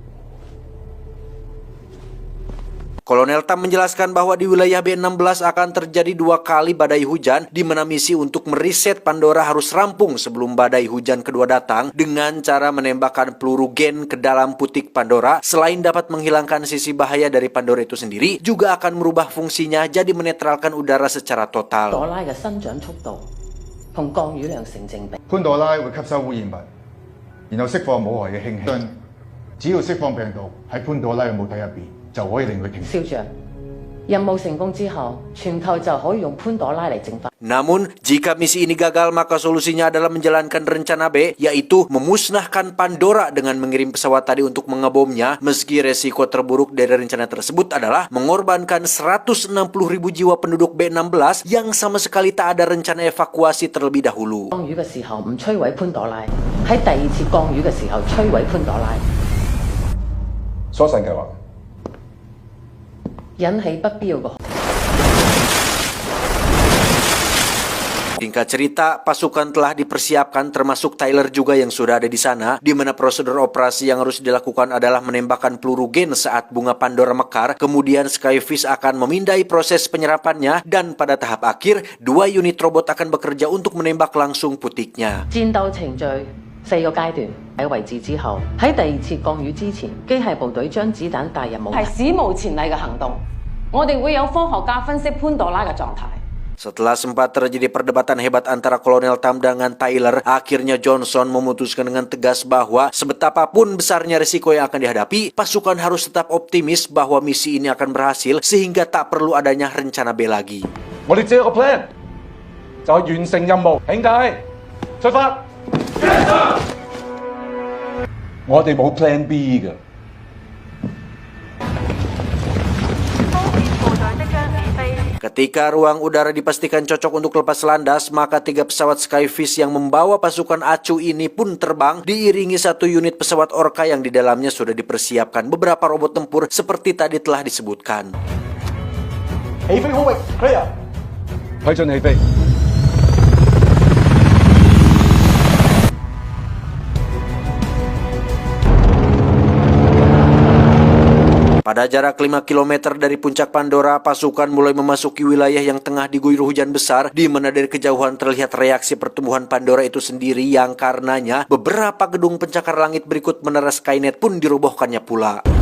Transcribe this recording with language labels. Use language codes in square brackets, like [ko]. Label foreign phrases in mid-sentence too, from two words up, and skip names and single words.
[id] Kolonel Tam menjelaskan bahwa di wilayah B16 akan terjadi 2 kali badai hujan, di mana misi untuk meriset Pandora harus rampung sebelum badai hujan kedua datang dengan cara menembakkan peluru gen ke dalam putik Pandora. Selain dapat menghilangkan sisi bahaya dari Pandora itu sendiri, juga akan merubah fungsinya jadi menetralkan udara secara total. [yue] 朵拉嘅生長速度同降雨量成正比。潘朵拉會吸收污染物，然後釋放冇害嘅氫氣。只要釋放病毒喺潘朵拉嘅母體入邊，就可以令佢停。少將，任務成功之後，全球就可以用潘朵拉嚟淨化。 [id] Namun, jika misi ini gagal, maka solusinya adalah menjalankan rencana B, yaitu memusnahkan Pandora dengan mengirim pesawat tadi untuk mengebomnya. Meski resiko terburuk dari rencana tersebut adalah mengorbankan 160.000 jiwa penduduk B16 yang sama sekali tak ada rencana evakuasi terlebih dahulu. [yue] 降雨嘅時候唔摧毀潘朵拉，喺第二次降雨嘅時候摧毀潘朵拉，疏散計劃。引起不必要嘅。 [id] Singkat cerita, pasukan telah dipersiapkan termasuk Tyler juga yang sudah ada di sana, di mana prosedur operasi yang harus dilakukan adalah menembakkan peluru gen saat bunga Pandora mekar. Kemudian Skyfish akan memindai proses penyerapannya dan pada tahap akhir 2 unit robot akan bekerja untuk menembak langsung putiknya. [yue] 戰鬥程序4個階段喺位置之後，喺第二次降雨之前，機械部隊將子彈帶入母體。係史無前例嘅行動，我哋會有科學家分析潘朵拉嘅狀態。 [id] Setelah sempat terjadi perdebatan hebat antara Kolonel Tam dengan Tyler, akhirnya Johnson memutuskan dengan tegas bahwa sebetapapun besarnya risiko yang akan dihadapi, pasukan harus tetap optimis bahwa misi ini akan berhasil sehingga tak perlu adanya rencana B lagi. [yue] 我哋只有個 plan，就係完成任務。兄弟，出發！我哋冇 [en] plan B [yue] 嘅。 [id] Ketika ruang udara dipastikan cocok untuk lepas landas, maka 3 pesawat Skyfish yang membawa pasukan ACU ini pun terbang, diiringi 1 unit pesawat Orca yang di dalamnya sudah dipersiapkan beberapa robot tempur seperti tadi telah disebutkan. [yue] 起飛空域 clear，批准起飛。 [id] 「 Pada jarak 5 km dari puncak Pandora, pasukan mulai memasuki wilayah yang tengah diguyur hujan besar, di mana dari kejauhan terlihat reaksi pertumbuhan Pandora itu sendiri yang karenanya beberapa gedung pencakar langit berikut menara Skynet pun dirobohkannya pula.